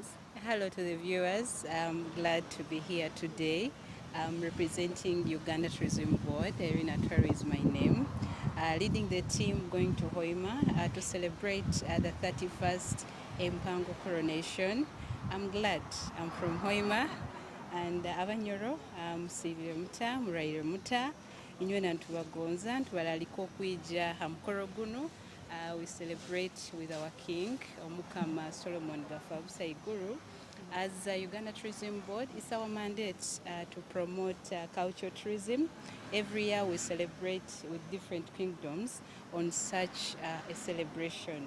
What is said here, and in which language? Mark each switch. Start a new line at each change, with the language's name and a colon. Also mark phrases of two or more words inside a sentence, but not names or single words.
English: Hello to the viewers. I'm glad to be here today. I'm representing Uganda Tourism Board. Irene Atare is my name. Leading the team going to Hoima to celebrate the 31st Mpango coronation. I'm glad I'm from Hoima, and
Nyoro: Abanyoro, Sylvia Muta, Muraire Muta, Inywena Ntubagonza, Ntubalaliko Kwija Hamkoro guno.
English: We celebrate with our king, Omukama Solomon Gafabusa Iguru. As Uganda Tourism Board, it's our mandate to promote cultural tourism. Every year we celebrate with different kingdoms on such a celebration.